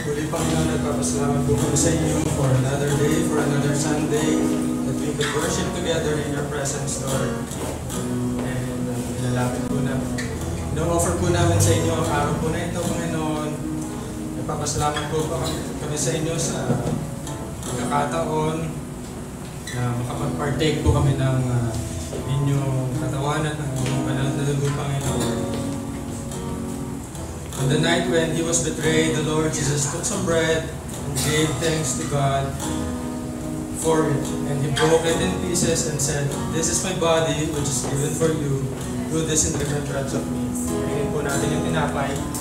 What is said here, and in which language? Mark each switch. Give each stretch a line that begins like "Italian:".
Filipino: Nagpapasalamat po kami sa inyo
English: for another day, for another Sunday, that we could worship together in your presence, Lord.
Filipino: And ilalapit po namin. No-offer po namin sa inyo ang araw po na ito, Panginoon. Nagpapasalamat po kami sa inyo sa pagkakataon na makapag-partake po kami ng inyong katawan at ng inyong banal na dugo, Panginoon.
English: On the night when he was betrayed, the Lord Jesus took some bread and gave thanks to God for it. And he broke it in pieces and said, "This is my body which is given for you. Do this in remembrance of me."
Filipino: Tingin po natin yung tinapay.